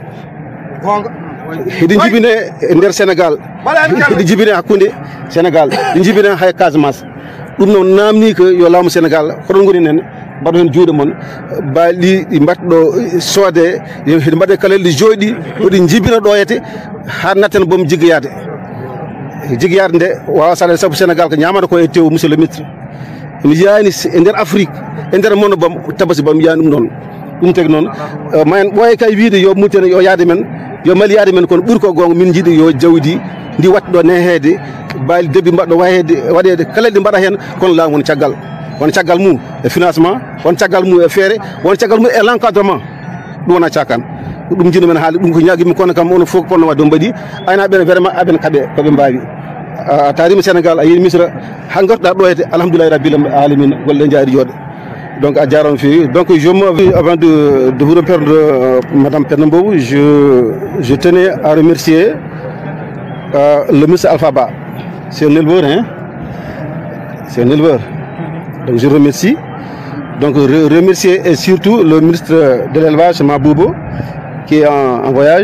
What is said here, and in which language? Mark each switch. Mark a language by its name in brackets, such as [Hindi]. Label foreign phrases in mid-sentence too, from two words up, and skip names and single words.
[Fula] heɗi jibine e nder Sénégal heɗi jibine hakkude Sénégal ɗi jibine hay Casamance ɗum noon namni ko yo laamu Sénégal hoɗon goni nen mbaɗo hen juuɗe moon baali ɗi mbatɗo soode heɗi mbaɗe kalel ɗi jooɗi oɗi jibina ɗoyete ha natten boom jiggoyade nde wawa saɗede saabu Sénégal ko ñamata ko e tew [French] monsieur le ministre [Fula] mi jiyani e nder Afrique e nder mono bam Tabaski bam yiyani ɗum noon ɗum tagi noon mayen ɓooye kay wiide yo mutene yo yaade men yo mali yaade men kono ɓuuri ko gonga min jiiɗi yo jawdi ndi watɗo neheede baali debbi mbaɗɗo waɗede kala ɗi mbaɗa hen kono laamu woni caggal mum e financement won caggal mum e feere won caggal mum e [French] l' encadrement [Fula] ɗum wona cakan ɗum jiɗo men haali ɗum ko ñaguimi kono kam ono fof ko ponno wadde mbaɗi aynaɓe vraiment aɓen koɓe mbawi a tarima Sénégal a yeehi Misra ha gartuɗa ɗo hede [Arabic] الحمد لله رب العالمين [Fula] golle jaari jooɗe donc a jarama fewi [French] donc avant de vous répondre madame Penda Mboup je tenais à remercier le ministre Alpha Ba. C'est un éleveur, hein? C'est un éleveur. Donc je remercie. Donc remercier et surtout le ministre de l'élevage, Maboubo, qui est en voyage.